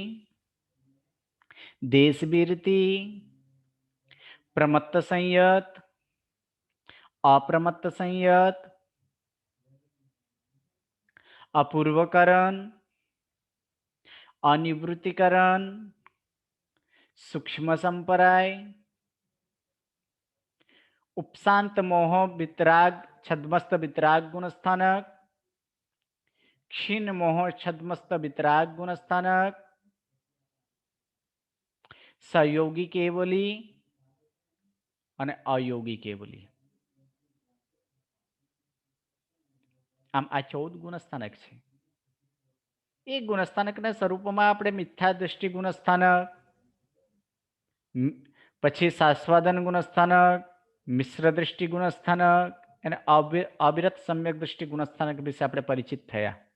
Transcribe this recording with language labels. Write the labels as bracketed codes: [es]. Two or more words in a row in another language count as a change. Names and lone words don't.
[gu] દેશવીરતિ, પ્રમત્ત સંયત, અપ્રમત્ત સંયત, અપૂર્વકરણ, અનિવૃત્તિકરણ, સૂક્ષ્મ સંપરાય, ઉપશાંત મોહ વિતરાગ છદ્મસ્ત વિતરાગ ગુણસ્થાનક, ક્ષીણ મોહ છદ્મસ્ત વિતરાગ ગુણસ્થાનક, સહયોગી કેવલી અને અયોગી કેવલી. આમ આ 14 ગુણસ્થાનક છે. એ ગુણસ્થાનકના સ્વરૂપમાં આપણે મિથ્યા દૃષ્ટિ ગુણસ્થાનક, પછી સાસ્વાદન ગુણસ્થાનક, મિશ્ર દૃષ્ટિ ગુણસ્થાનક અને અવિરત સમ્યક દૃષ્ટિ ગુણસ્થાનક વિશે આપણે પરિચિત થયા.